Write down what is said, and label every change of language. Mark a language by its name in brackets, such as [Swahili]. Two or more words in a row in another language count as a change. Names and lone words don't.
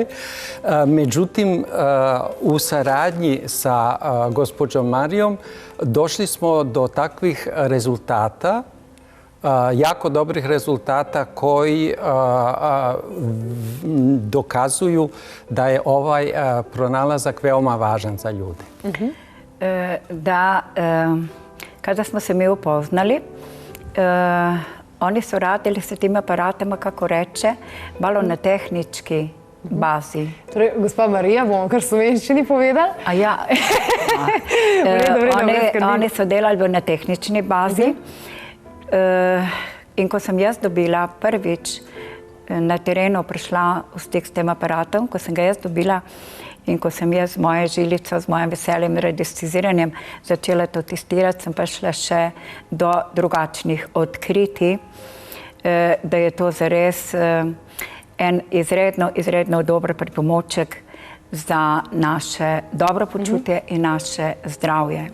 [Serbian] Međutim, u saradnji sa gospođom Marijom došli smo do takvih rezultata, jako dobrih rezultata koji dokazuju da je ovaj pronalazak veoma važan za ljude. Da, kada smo se mi upoznali, oni su radili sa tim aparatima, kako reče, malo na tehnički bazi. [Slovenian] Torej, gospa Marija, bomo kar slovenščini povedali? A ja. Oni so delali na tehnični bazi. In ko sem jaz dobila prvič na terenu prišla v stik s tem aparatom, ko sem ga jaz dobila in ko sem jaz z mojo žilico, z mojim veseljem in radiestiziranjem začela to testirati, sem prišla še do drugačnih odkritij, da je to zares en izredno dober pripomoček za naše dobro počutje in naše zdravje.